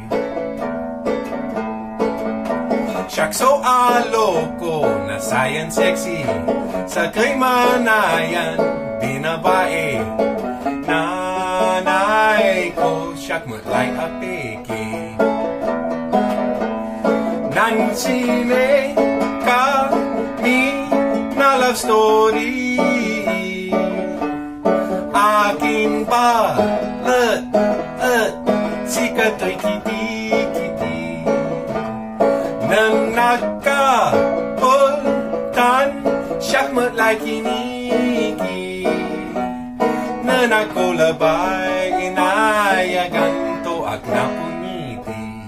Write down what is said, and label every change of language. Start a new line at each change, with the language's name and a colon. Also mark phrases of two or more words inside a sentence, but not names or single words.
Pangasinan: Siyak so aloko na sayan sexy sa kay manayan binabae. Nanay ko siyak matlay apeke. Nansine kami na
English: love story.
Pangasinan: Aking balat sikato'y kiti-kiti nang nagkapultan siyak matlay kiniki na nagkulabay inayagan to ag napuniti.